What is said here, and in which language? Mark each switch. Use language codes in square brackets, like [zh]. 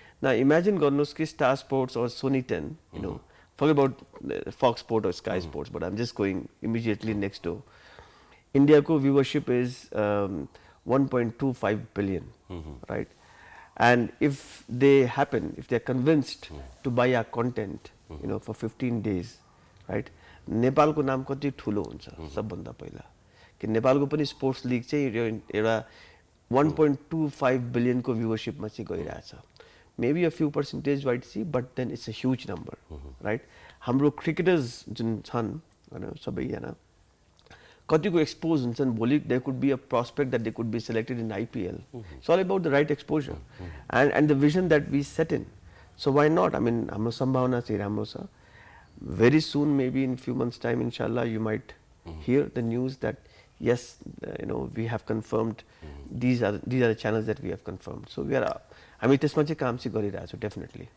[en] Now imagine [ne] garnous ki [en] Star Sports or Sony 10, forget about Fox Sport or Sky Sports, but I'm just going immediately next door. India [ne] ko [en] viewership is 1.25 billion, right? And if they happen, if they are convinced to buy our content, you know, for 15 days, right? [ne] नेपालको नाम कति ठुलो हुन्छ सबभन्दा पहिला कि नेपालको पनि स्पोर्ट्स लिग चाहिँ एउटा 1.25 billion को viewership मा चाहिँ गइरहेछ. [en] Maybe a few percentage might see, but then it's a huge number, right? [ne] हाम्रो cricketers जुन छन् हैन सबैजना कतिको एक्सपोज हुन्छन् भोलि [en] there could be a prospect that they could be selected in IPL. It's all about the right exposure and the vision that we set in. So why not? I mean [ne] हाम्रो सम्भावना चाहिँ राम्रो छ. [en] Very soon, maybe in few months time, inshallah, you might hear the news that yes, you know, we have confirmed these are the channels that we have confirmed. So we are, I mean, [ne] त्यसमा चाहिँ काम चाहिँ गरिरहेको छु definitely.